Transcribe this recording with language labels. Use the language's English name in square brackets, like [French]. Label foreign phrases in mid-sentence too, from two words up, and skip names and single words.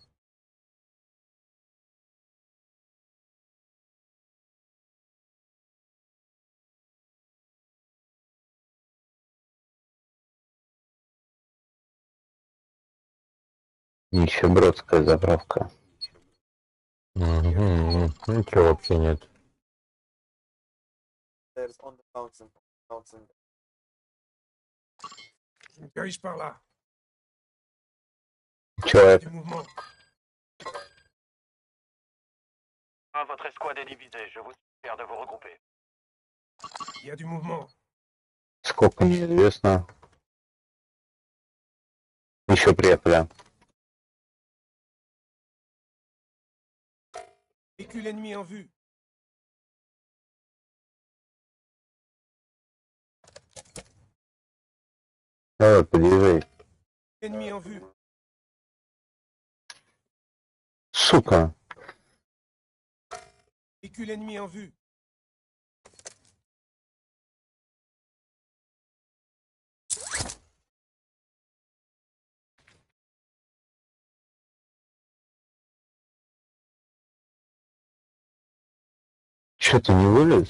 [Russian] Нищебродская заправка. Угу. Ничего вообще нет. [French] Dirige par là. [Russian] Человек. [French] Du mouvement. Votre escouade est divisée. Je vous suggère de vous regrouper. Il y a du mouvement. [Russian] Сколько неизвестно. Еще приехали. [French] Véhicule ennemi en vue. [Russian] Давай, подъезжай. [French] Ennemi en vue. [Russian] Сука. [French] Véhicule ennemi en vue. [Russian] Че, ты не вылез?